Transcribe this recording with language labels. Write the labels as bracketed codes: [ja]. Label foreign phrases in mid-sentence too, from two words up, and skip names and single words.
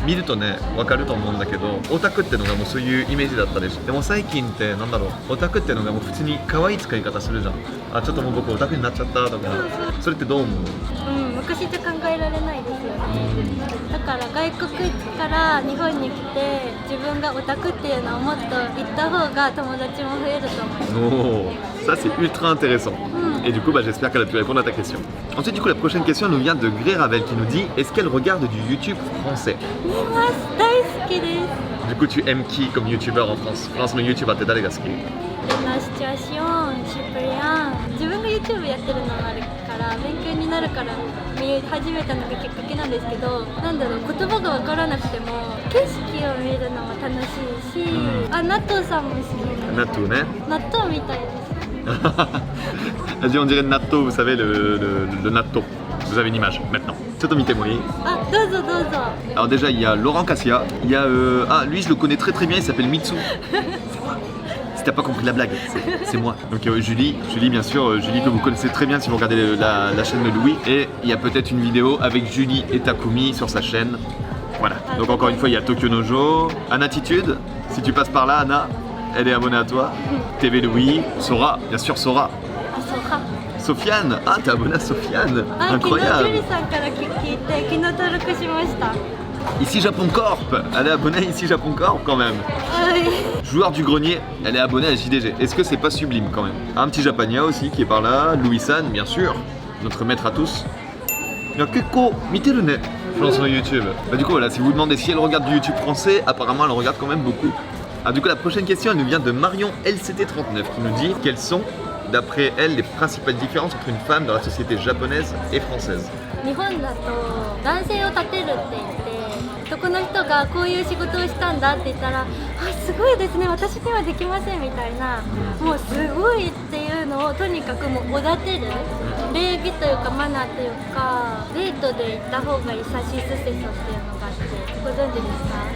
[ja] 見るとね、わかると思うんだけど、オタクってのがもうそういうイメージだったでしょ。でも最近ってなんだろう、オタクってのがもう普通に可愛い使い方するじゃん。あ、ちょっともう僕オタクになっちゃったとか、それってどう思う？昔じゃ考えられないですよね。だから外国から日本に来て自分がオタクっていうのをもっと言った方が友達も増えると思います。 [fr] Oh, ça c'est ultra intéressant. Et du coup, j'espère qu'elle a pu répondre à ta question. Ensuite, du coup, la prochaine question nous vient de Gré Ravel qui nous dit est-ce qu'elle regarde du YouTube français? [ja] 見ます。大好きです。 [fr] Du coup, tu aimes qui comme YouTuber en France? [ja] France no YouTuber って誰が好き？ナシチュアシオン、シプリアン。自分が YouTube やってるのがあるから勉強になるから見始めたのがきっかけなんですけど、なんだろう、言葉が分からなくても景色を見るのも楽しいし、あ、納豆さんも好きです。納豆ね。納豆みたいです。 [fr] Vas-y, on dirait natto, vous savez, le natto. Vous avez une image maintenant. C'est Tomite-moi. [ja] あ、どうぞどうぞ。 [fr] Alors déjà, il y a Laurent Cassia. Il y a... ah, lui, je le connais très très bien, il s'appelle Mitsu. Si t'as pas compris la blague, c'est moi. Donc Julie, bien sûr, Julie que vous connaissez très bien si vous regardez la chaîne de Louis. Et il y a peut-être une vidéo avec Julie et Takumi sur sa chaîne. Voilà. Donc encore une fois, il y a Tokyo Nojo. Anatitude, si tu passes par là, Anna, elle est abonnée à toi. TV Louis, Sora, bien sûr Sora. [ja] あ、そうか。 [fr] Sofiane, ah t'es abonné à Sofiane, [ja] あ、昨日ジュ [fr] incroyable. [ja] リさんから聞いて昨日登録しました。 [fr] Ici Japon Corp, elle est abonnée à Ici Japon Corp quand même. [ja] はい。 [fr] Joueur du grenier, elle est abonnée à JDG. Est-ce que c'est pas sublime quand même? Un petit Japania aussi qui est par là, Louis-san bien sûr, notre maître à tous. Il y a Keko, Miterune, je pense sur YouTube. Bah du coup voilà, si vous demandez si elle regarde du YouTube français, apparemment elle en regarde quand même beaucoup. Ah du coup la prochaine question elle nous vient de Marion LCT39 qui nous dit quelles sont d'après elle les principales différences entre une femme dans la société japonaise et française. [ja] 日本だと男性を立てるって言って男の人がこういう仕事をしたんだって言ったら、あ、すごいですね、私にはできませんみたいな、もうすごいっていうのをとにかくもうおだてる礼儀というかマナーというかデートで行った方がいいさしすせそっていうのがあってご存知ですか？